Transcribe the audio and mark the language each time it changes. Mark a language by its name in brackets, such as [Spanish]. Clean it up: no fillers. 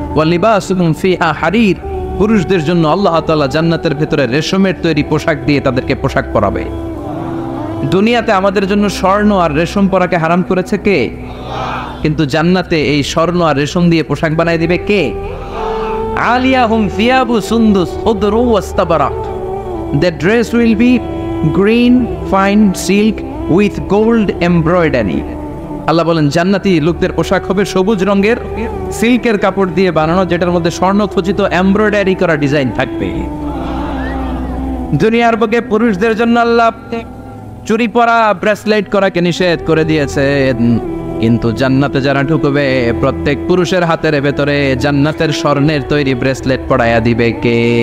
[Arabic] ওয়ালিবাসুহুম ফিহা হারির, [Bangla] পুরুষদের জন্য আল্লাহ তাআলা জান্নাতের ভেতরে রেশমের তৈরি পোশাক দিয়ে তাদেরকে পোশাক পরাবে। দুনিয়াতে আমাদের জন্য স্বর্ণ আর রেশম পরাকে হারাম করেছে কে? কিন্তু জান্নাতে এই স্বর্ণ আর রেশম দিয়ে পোশাক বানাই দিবে কে? [Arabic] আলিয়াহুম সিয়াবু সুন্দুস খুদরু ওয়াস্তাবারাক, [English] their dress will be green fine silk with gold embroidery। [Bangla] আল্লাহ বলেন জান্নাতি লোকদের পোশাক হবে সবুজ রঙের সিল্কের কাপড় দিয়ে বানানো, যেটার মধ্যে স্বর্ণ খচিত এমব্রয়ডারি করা ডিজাইন থাকবে। দুনিয়ার বুকে পুরুষদের জন্য আল্লাহ চুরি পরা, ব্রেসলেট করাকে নিষেধ করে দিয়েছেন, কিন্তু জান্নাতে যারা ঢুকবে প্রত্যেক পুরুষের হাতের ভেতরে জান্নাতের স্বর্ণের তৈরি ব্রেসলেট পরাইয়া দিবে কে?